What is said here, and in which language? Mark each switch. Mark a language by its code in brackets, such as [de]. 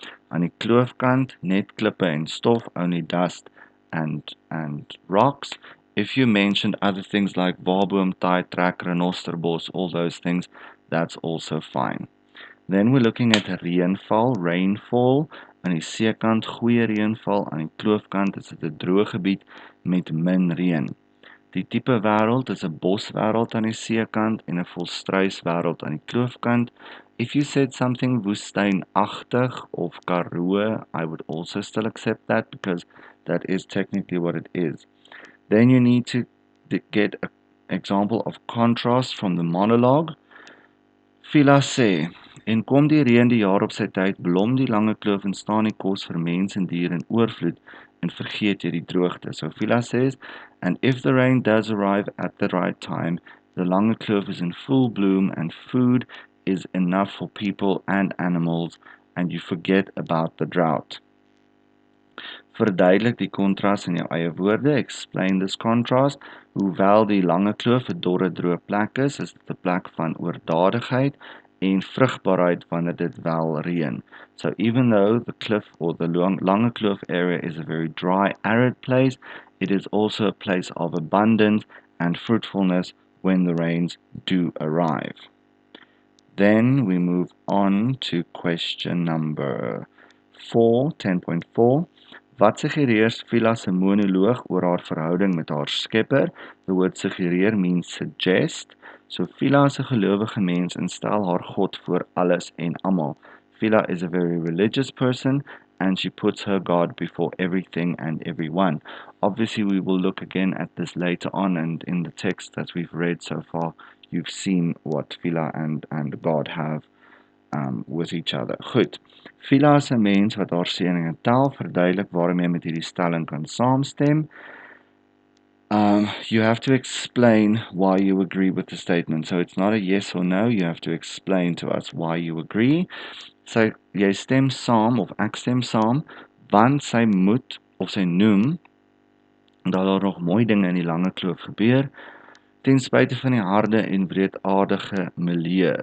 [af] Aan die kloofkant, net klippe en stof, [en] only dust and rocks. If you mentioned other things like waarboom, taaitrek, renosterbos, all those things, that's also fine. Then we're looking at rainfall. [af] Aan die seekant, goeie reënval. Aan die kloofkant is dit 'n droë gebied met min reën. Die tipe wêreld is 'n boswêreld aan die seekant en 'n volstruiswêreld aan die kloofkant. [en] If you said something [af] woestynagtig of Karoo, [en] I would also still accept that because that is technically what it is. Then you need to get an example of contrast from the monologue. [af] Fiela sê, en kom die reën die jaar op sy tyd, blom die Lange Kloof en staan die kos vir mens en dier in oorvloed en vergeet jy die droogte. [en] So Fiela says, and if the rain does arrive at the right time, the Lange Kloof is in full bloom and food is enough for people and animals and you forget about the drought. [af] Verduidelik die kontras in jou eie woorde. [en] Explain this contrast. [af] Hoewel die Lange Kloof 'n dorre droë plek is dit 'n plek van oordadigheid en vrugbaarheid wanneer dit wel reën. [en] So even though the cliff or the Lange Kloof area is a very dry, arid place, it is also a place of abundance and fruitfulness when the rains do arrive. Then we move on to question number 4, 10.4. [af] Wat suggereer Fiela se monoloog oor haar verhouding met haar skepper? [en] The word suggereer means suggest. So [af] Fiela is 'n gelowige mens en stel haar God voor alles en almal. [en] Fiela is a very religious person and she puts her God before everything and everyone. Obviously, we will look again at this later on, and in the text that we've read so far, you've seen what Fiela and God have with each other. [af] Goed. Fiela is 'n mens wat haar seëninge tel, verduidelik waarom jy met hierdie stelling kan saamstem. [en] You have to explain why you agree with the statement. So it's not a yes or no. You have to explain to us why you agree. [af] So jy stem saam of ek stem saam want sy moet of sy noem dat daar nog mooi dinge in die lange kloof gebeur ten spyte van die harde en wreedaardige milieu.